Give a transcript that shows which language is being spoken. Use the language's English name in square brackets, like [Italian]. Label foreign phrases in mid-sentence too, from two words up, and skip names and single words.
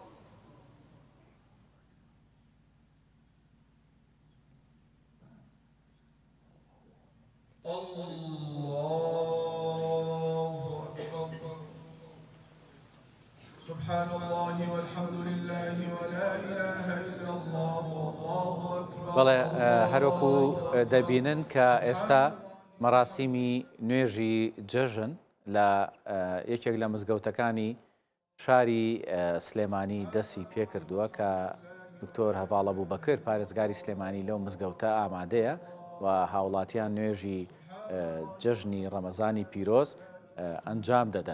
[Arabic] الله أكبر سبحان الله والحمد لله ولا إله إلا الله والله أكبر. [Central Kurdish] بەڵێ هەروەکو دەبینن کە ئێستا مەراسیمی نوێژی جەژن لە یەکێک لە مزگەوتەکانی شاری سلێمانی دەستی پێ کردووە کە دکتۆر هەڤاڵ ئەبوبەکر پارێزگاری سلێمانی لەو مزگەوتە ئامادەیە و هاوڵاتیان نوێژی جەژنی ڕەمەزانی پیرۆز ئەنجام دەدەن.